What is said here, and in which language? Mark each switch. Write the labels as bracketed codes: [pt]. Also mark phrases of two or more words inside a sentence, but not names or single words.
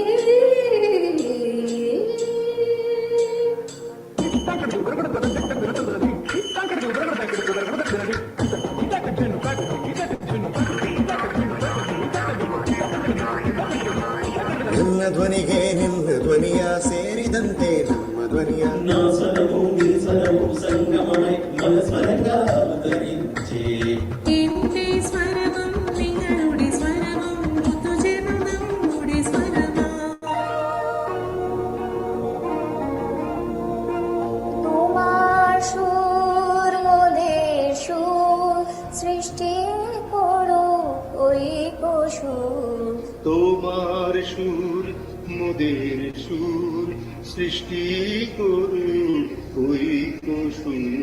[kn] ನಿಮ್ಮ ಧ್ವನಿಗೆ ನಿಮ್ಮ ಧ್ವನಿಯ ಸೇರಿದಂತೆ ನಮ್ಮ ಧ್ವನಿಯ [ml] എന്റെ സ്വരവും നിങ്ങളുടെ സ്വരവും ഒത്തുചേർന്ന് നമ്മുടെ സ്വരമാ [bn] তোমার সুর মোদের সুর সৃষ্টি করো ওই সুর তোমার সুর মোদের সুর সৃষ্টি করু ওই সুর